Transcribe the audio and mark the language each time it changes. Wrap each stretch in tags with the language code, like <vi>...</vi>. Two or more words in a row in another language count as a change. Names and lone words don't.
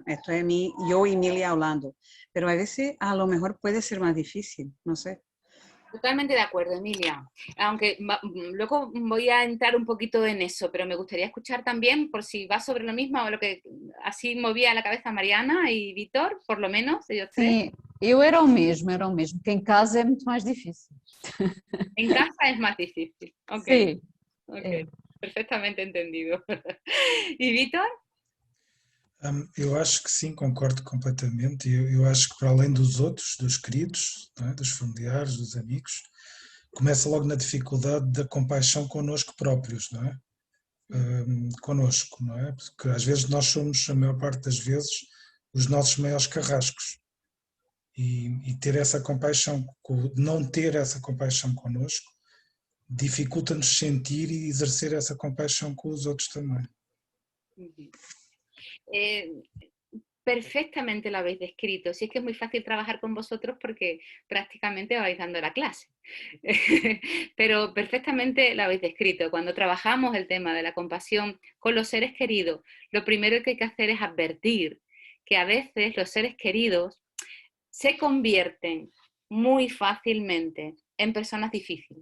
<es>Esto es yo y Emilia hablando, pero a veces a lo mejor puede ser más difícil, no sé. Totalmente de acuerdo, Emilia. Aunque luego voy a entrar un poquito en eso, pero me gustaría escuchar también, por si va sobre lo mismo, o lo que así movía la cabeza Mariana y Vítor, por lo menos, ellos tres.</es> <pt>Sim, era o mesmo, que em casa é muito mais difícil.</pt> <es>En casa es más difícil. Ok,</es> <pt>Sim.</pt> <es>okay. Perfectamente entendido. ¿Y Vítor?</es> <pt>Eu acho que sim, concordo completamente. Eu acho que para além dos outros, dos queridos, não é? Dos familiares, dos amigos, começa logo na dificuldade da compaixão connosco próprios, não é? Connosco, não é? Porque às vezes nós somos, a maior parte das vezes, os nossos maiores carrascos. E ter essa compaixão, não ter essa compaixão connosco, dificulta-nos sentir e exercer essa compaixão com os outros também.</pt> <es>Perfectamente lo habéis descrito. Si es que es muy fácil trabajar con vosotros porque prácticamente vais dando la clase. Pero perfectamente lo habéis descrito. Cuando trabajamos el tema de la compasión con los seres queridos, lo primero que hay que hacer es advertir que a veces los seres queridos se convierten muy fácilmente en personas difíciles.</es>